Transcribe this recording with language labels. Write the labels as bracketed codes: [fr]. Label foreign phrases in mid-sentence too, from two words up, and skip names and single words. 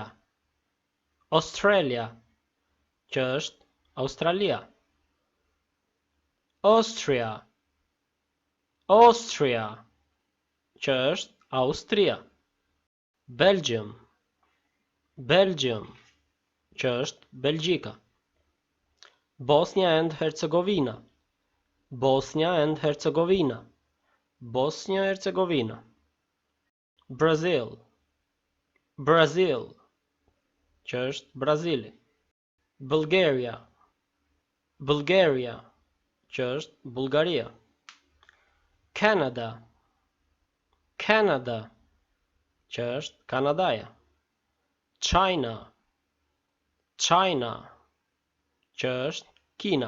[sq] Australia, që është Australia. Austria. Austria, që është Austria. Belgium. Belgium, që është Belgjika. Bosnia and Herzegovina. Bosnia and Herzegovina. Bosnia Herzegovina. Brazil. Brazil, që është Brazili. Bulgaria. Bulgaria, që është Bullgaria. Canada. Canada, që është Kanadaja. China. China, që është Kina.